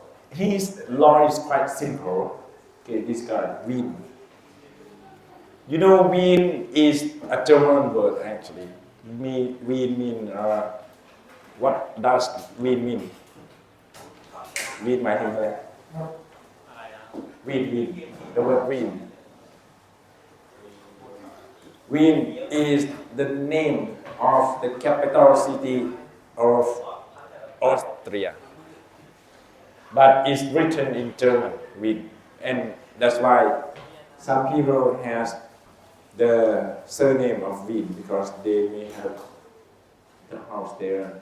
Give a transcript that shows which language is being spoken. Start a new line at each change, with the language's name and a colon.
English: His law is quite simple. Okay, this guy, Wien. Wien is a German word actually. Wien means, what does Wien mean? Wien
Thai: หมายถึงอะไร
English: Wien, the word Wien. Wien is the name of the capital city of Austria, but it's written in German, Wien, and that's why some people has the surname of Wien because they may have the house there.